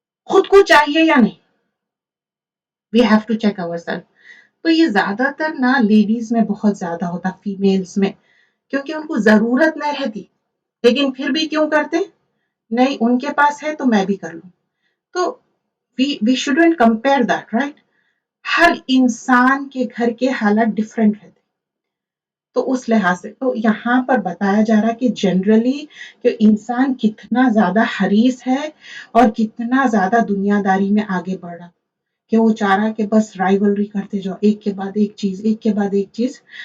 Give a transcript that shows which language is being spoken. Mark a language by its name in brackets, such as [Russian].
[Urdu] خود کو چاہیے یا نہیں، [English] We have to check ourself. [Urdu] تو یہ زیادہ تر نا لیڈیز میں بہت زیادہ ہوتا، فیمیلز میں، کیونکہ ان کو ضرورت نہیں رہتی، لیکن پھر بھی کیوں کرتے، نہیں ان کے پاس ہے تو میں بھی کر لوں. [English] تو we shouldn't compare that, right? [Urdu] ہر انسان کے گھر کے حالات ڈفرینٹ رہتے. تو اس لحاظ سے تو یہاں پر بتایا جا رہا کہ جنرلی کہ انسان کتنا زیادہ حریص ہے اور کتنا زیادہ دنیا داری میں آگے بڑھ رہا، کہ وہ چاہ رہا کہ بس رائیولری کرتے جاؤ، ایک کے بعد ایک چیز، ایک کے بعد ایک چیز.